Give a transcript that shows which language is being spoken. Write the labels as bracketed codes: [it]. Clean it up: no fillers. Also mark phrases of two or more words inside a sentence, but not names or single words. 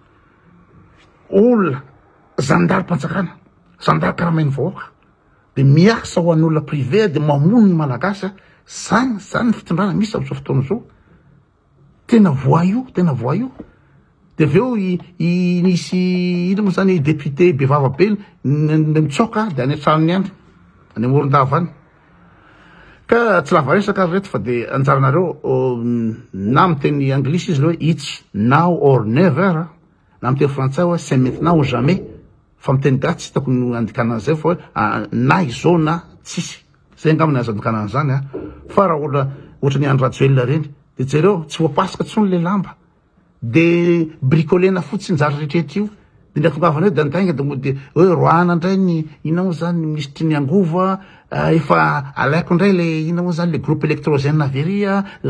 [mg] olona zandary mpanjakana zandary karamainy vahoaka de miasa ho an'olona privé de mamono ny malagasy zany ny fitondrana misy am'izao fotoana zao tena voaio de aveo nisy ino moa zany député bevava be mitsoka de any antranony any any amoron-dava any ka tsy lava resaka reto fa de anjaranareo na miteny anglisy izy le hoe [en] it's now or never [mg] na miteny frantsay hoe [fr] c'est maintenant ou jamais [mg] fa miteny gasy tsy hitako no andikana an'izay fa hoe na izao na tsisy zay angamba ny azo andikana an'izany fa raha ohatra ny andro rajoelona reny de jereo tsy voapasika tsony le lamba de bricolena fotsiny njary rehetrehitra io de ny atongavana eo de antainga de hoe roana indray ny ina moa zany misitry ny angova efa alaiko indray le ina moa zany le [fr] groupe électrogène [mg] averia